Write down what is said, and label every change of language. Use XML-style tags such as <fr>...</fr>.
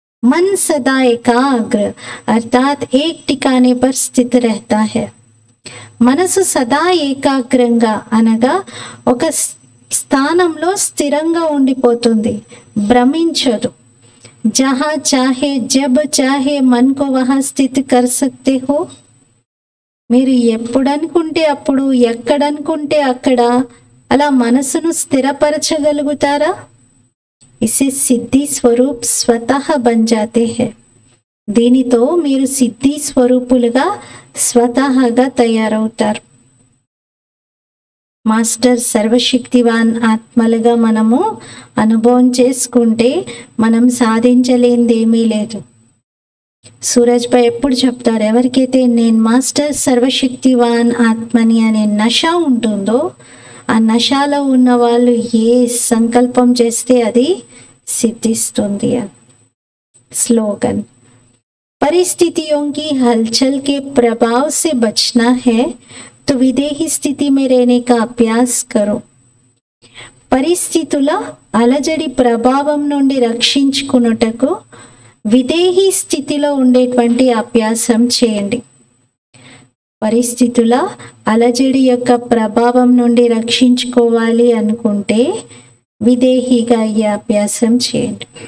<hi>मन सदा एकाग्र अर्थात एक ठिकाने पर स्थित रहता है.</hi> <te>మనసు సదా ఏకాగ్రంగా అనగా ఒక స్థానంలో స్థిరంగా ఉండిపోతుంది, భ్రమించదు.</te> <hi>जहाँ चाहे जब चाहे मन को वहाँ स्थित कर सकते हो.</hi> <te>మీరు ఎప్పుడనుకుంటే అప్పుడు, ఎక్కడనుకుంటే అక్కడ అలా మనసును స్థిరపరచగలుగుతారా?</te> <hi>ఇसे సిద్ధి స్వరూప్ స్వతః బన్ జాతే హై.</hi> <te>దీనితో మీరు సిద్ధి స్వరూపులుగా స్వతహాగా తయారవుతారు. మాస్టర్ సర్వశక్తివాన్ ఆత్మలుగా మనము అనుభవం చేసుకుంటే మనం సాధించలేనిదేమీ లేదు. సూరజ్ భాయ్ ఎప్పుడు చెప్తారు, ఎవరికైతే నేను మాస్టర్ సర్వశక్తివాన్ ఆత్మని అనే నష ఉంటుందో, ఆ నషాలో ఉన్న వాళ్ళు ఏ సంకల్పం చేస్తే అది సిద్ధిస్తుంది అని.</te> <hi>స్లోగన్: परिस्थितियों की हलचल के प्रभाव से बचना है तो विदेही स्थिति में रहने का अभ्यास करो.</hi> <te>పరిస్థితుల అలజడి ప్రభావం నుండి రక్షించుకున్నటకు విదేహీ స్థితిలో ఉండేటువంటి అభ్యాసం చేయండి. పరిస్థితుల అలజడి యొక్క ప్రభావం నుండి రక్షించుకోవాలి అనుకుంటే విదేహీగా ఈ అభ్యాసం చేయండి.</te>